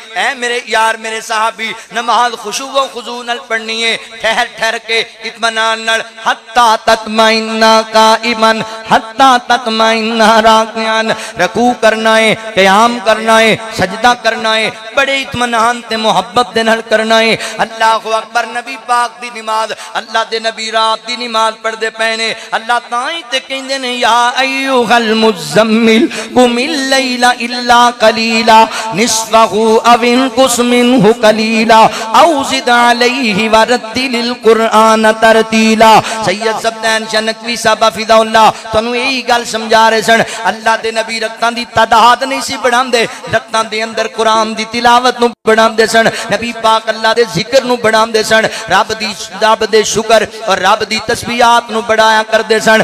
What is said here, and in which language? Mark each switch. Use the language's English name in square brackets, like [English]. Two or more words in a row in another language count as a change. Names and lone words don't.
[Punjabi] اے میرے یار میرے صاحبی نماز خشوع و خضوع نال پڑھنی ہے، ٹھہر ٹھہر کے اطمینان نال. [Arabic] حتى تطمئن قائما حتى تطمئن راكعا, [Punjabi] رکوع کرنا ہے، قیام کرنا ہے، سجدہ کرنا ہے، بڑے اطمینان تے محبت دے نال کرنا ہے. [Arabic] الله أكبر. [Punjabi] نبی پاک دی نماز، اللہ دے نبی رات دی نماز پڑھدے پئے نے. اللہ تائی تے کہندے نے [Arabic] يا أيها المزمل قم الليل إلا قليلا نصفه أو انقص منه قليلا أو زد عليه ورتل القرآن ترتيلا. [Punjabi] سید سبطین جنکوی صاحب حفظہ اللہ تنوں یہی گل سمجھا رہے سن. اللہ دے نبی رکعتاں دی تعداد نہیں سی ودھاندے، رکعتاں دے اندر قرآن دی تلاوت نوں ودھاندے سن. نبی پاک اللہ دے ذکر نوں ودھاندے سن، رب دے شکر اور رب دی تسبیحات نوں ودھایا کردے سن.